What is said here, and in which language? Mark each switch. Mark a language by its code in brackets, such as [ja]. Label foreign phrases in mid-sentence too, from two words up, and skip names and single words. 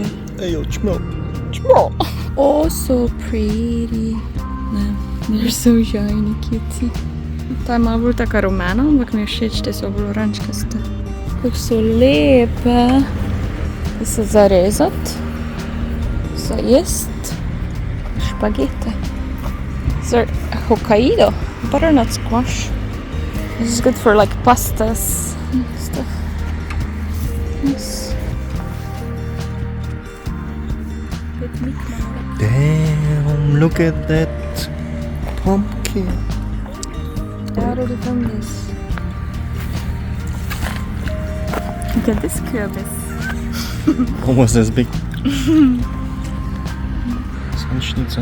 [sl] Ejo, čmrl. Čmrl. [en] Oh, so pretty. They're so shiny, cutie. [sl] Ta je malo bolj taka rumena, ampak mi je všeč, te so bolj oranžkaste. Kako so lepe. Da so za rezati. Za jest. Špagete. [en] These are Hokkaido. Butternut squash. This is good for like pastas and stuff. Nice. Damn, look at that pumpkin. I already done this. Look at this kürbis. Almost as big. Sunschnitzer.